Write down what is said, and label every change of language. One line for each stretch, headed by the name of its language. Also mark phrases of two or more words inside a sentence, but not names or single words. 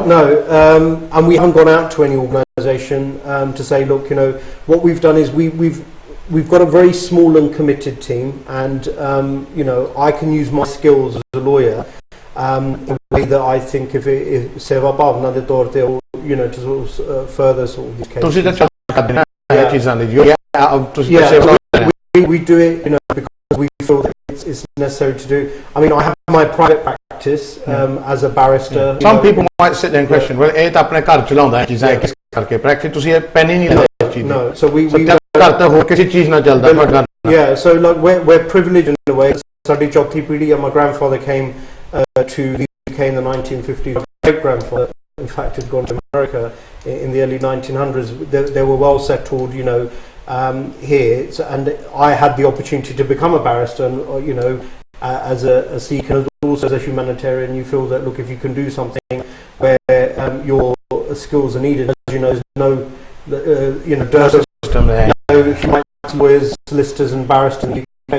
English: No, and we haven't gone out to any organisation to say, look, you know, what we've done is we've got a very small and committed team, and you know, I can use my skills as a lawyer in a way that I think if
Punjabi: ਸੇਵਾ ਭਾਵਨਾ ਦੇ ਤੌਰ ਤੇ,
English: you know, to sort of further sort of these cases. We do it, you know, because we feel that it's necessary to do. I mean, I have my private practice as a barrister. Some people might sit there and question, well,
Punjabi: ਇਹ ਤਾਂ ਆਪਣੇ ਘਰ ਚਲਾਉਂਦਾ ਹੈ ਚੀਜ਼ਾਂ ਕਿਸ ਕਰਕੇ ਪ੍ਰੈਕਟਿਸ ਤੁਸੀਂ ਇਹ ਪੈਨ ਹੀ ਨਹੀਂ ਲਾਇਆ ਇਸ ਚੀਜ਼
English: No, so we
Punjabi: ਘਰ ਤਾਂ ਹੋਰ ਕਿਸੇ ਚੀਜ਼ ਨਾਲ ਚੱਲਦਾ ਤੁਹਾਡਾ
English: Yeah, so like we're privileged in a way.
Punjabi: ਸਾਡੀ ਚੌਥੀ ਪੀੜ੍ਹੀ,
English: my grandfather came to the UK in the 1950s. My great grandfather, in fact, had gone to America in the early 1900s. They were well settled, you know, here, so, and I had the opportunity to become a barrister, and you know, as a Sikh and also as a humanitarian, you feel that, look, if you can do something where your skills are needed, as you know, there's no you know, dearth of human rights lawyers, solicitors and barristers in the UK.